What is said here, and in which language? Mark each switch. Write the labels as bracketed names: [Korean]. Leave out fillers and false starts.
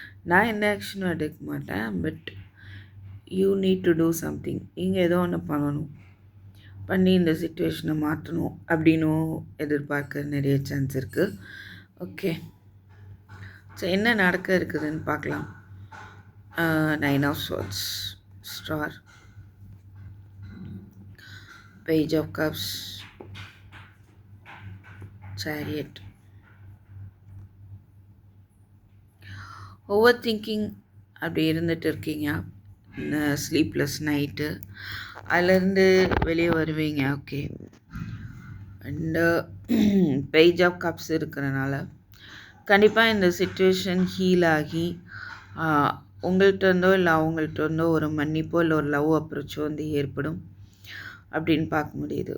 [Tamil] நான் எந்த ஆக்ஷனும் எடுக்க மாட்டேன், [English] But you need to do something. [Tamil] நீங்கள் ஏதோ ஒன்று பண்ணி இந்த சிச்சுவேஷனை மாற்றணும் அப்படின்னும் எதிர்பார்க்க நிறைய சான்ஸ் இருக்குது. ஓகே, ஸோ என்ன நடக்க இருக்குதுன்னு பார்க்கலாம். [English] 9 of Swords, Star, Page of Cups, Chariot. [Tamil] Over thinking அப்படி இருந்துட்டு இருக்கீங்க, ஸ்லீப்லெஸ் நைட்டு, அதுலேருந்து வெளியே வருவீங்க. Okay, and page of cups இருக்கிறனால கண்டிப்பாக இந்த சிச்சுவேஷன் ஹீல் ஆகி உங்கள்கிட்ட இருந்தோ இல்லை அவங்கள்ட்ட இருந்தோ ஒரு மன்னிப்போ இல்லை ஒரு லவ் அப்ரோச்சோ வந்து ஏற்படும் அப்படின்னு பார்க்க முடியுது.